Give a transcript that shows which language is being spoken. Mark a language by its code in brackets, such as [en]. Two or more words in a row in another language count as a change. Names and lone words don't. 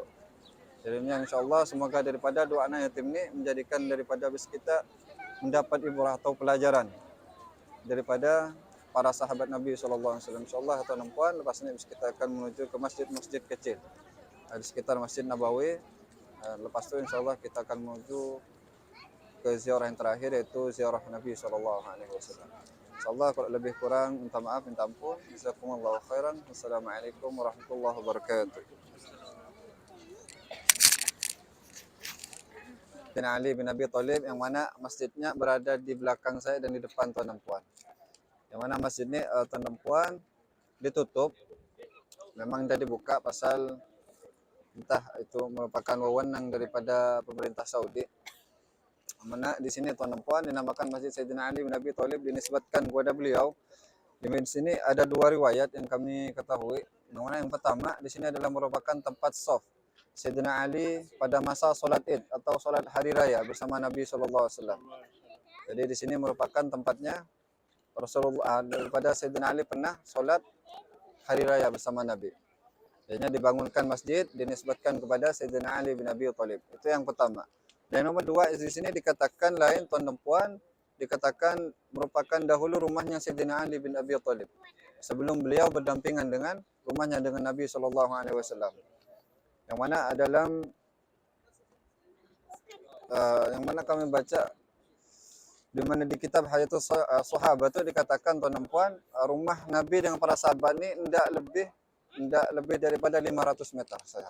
[ms] Jadinya [ar] إن شاء الله [ms] semoga daripada dua anak yatim ni menjadikan daripada habis kita mendapat ibrah atau pelajaran daripada para sahabat Nabi [ar] صلى الله عليه وسلم. إن شاء الله [ms] tuan dan puan, lepas ini kita akan menuju ke masjid-masjid kecil di sekitar Masjid Nabawi. Lepas tu [ar] إن شاء الله [ms] kita akan menuju ke ziarah yang terakhir, yaitu ziarah Nabi [ar] صلى الله عليه وسلم. إن شاء الله [ms] kalau lebih kurang minta maaf, minta ampun. [ar] جزاكم الله خيرا. والسلام عليكم ورحمة الله وبركاته. [ms] Bin Ali bin Abi Thalib, yang mana masjidnya berada di belakang saya dan di depan tuan dan puan. Yang mana masjid ini tuan dan puan ditutup, memang dah dibuka pasal entah itu merupakan wewenang daripada pemerintah Saudi. Mana di sini tuan dan puan dinamakan Masjid Sayyidina Ali bin Abi Thalib, dinisbatkan kepada beliau. Di sini ada dua riwayat yang kami ketahui. Yang mana yang pertama, di sini adalah merupakan tempat shaf Sayyidina Ali pada masa solat Id atau solat hari raya bersama Nabi [ar] صلى الله عليه وسلم. [ms] Jadi di sini merupakan tempatnya Rasulullah, daripada Sayyidina Ali pernah solat hari raya bersama Nabi. Jadinya dibangunkan masjid, dinisbatkan kepada Sayyidina Ali bin Abi Thalib. Itu yang pertama. Dan nomor dua, di sini dikatakan lain tuan dan puan, dikatakan merupakan dahulu rumahnya Sayyidina Ali bin Abi Thalib sebelum beliau berdampingan dengan rumahnya dengan Nabi [ar] صلى الله عليه وسلم. [ms] Yang mana dalam yang mana kami baca di mana di kitab Hayatus Sahabat itu dikatakan tuan dan puan, rumah Nabi dengan para sahabat ni tidak lebih daripada 500 meter sahaja.